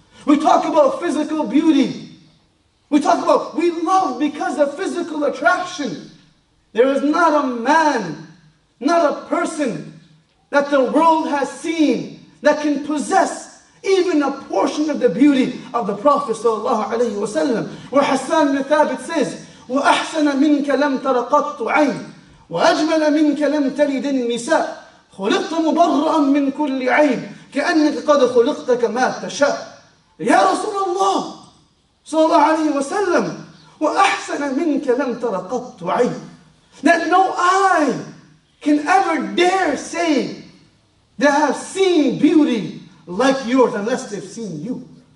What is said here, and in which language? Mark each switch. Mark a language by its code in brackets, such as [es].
[en] We talk about physical beauty. We talk about we love because of physical attraction. There is not a man, not a person that the world has seen that can possess even a portion of the beauty of the Prophet ﷺ. Where Hassan bin Thabit says, [ar] وَأَحْسَنَ مِنْكَ لَمْ تَرَ قَطُّ عَيْنٍ وَأَجْمَلَ مِنْكَ لَمْ تَلِدِ النِّسَاء خُلِقْتَ مُبَرَّأً مِنْ كُلِّ عَيْبٍ كَأَنَّكَ قَدْ خُلِقْتَ كَمَا تَشَاءُ. Ya Rasulullah sallallahu alayhi wa sallam, وَأَحْسَنَ مِنْكَ لَمْ تَرَ قَطُّ عَيْنٍ. [en] That no eye can ever dare say they have seen beauty like yours unless they've seen you.